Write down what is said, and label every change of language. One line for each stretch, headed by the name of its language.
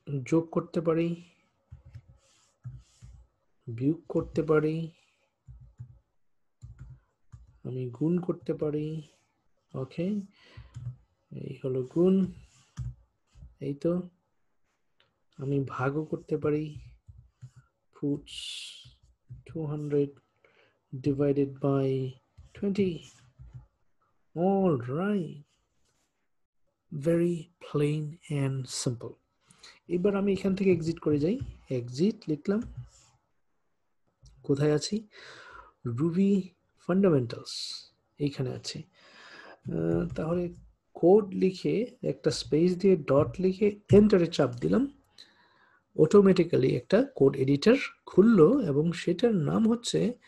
Bangla: যোগ করতে পারি, বিয়োগ করতে পারি, আমি গুণ করতে পারি। ওকে, এই হলো গুণ, এই তো। আমি ভাগও করতে পারি,
English: puts 200 divided by 20. All right, very plain and simple.
Bangla: এবার আমি এখান থেকে এক্সিট করে যাই, এক্সিট লিখলাম। কোথায় আছি? রুবি ফান্ডামেন্টালস, এইখানে আছি। তাহলে কোড লিখে একটা স্পেস দিয়ে ডট লিখে এন্টারে চাপ দিলাম, অটোমেটিক্যালি একটা কোড এডিটর খুললো এবং সেটার নাম হচ্ছে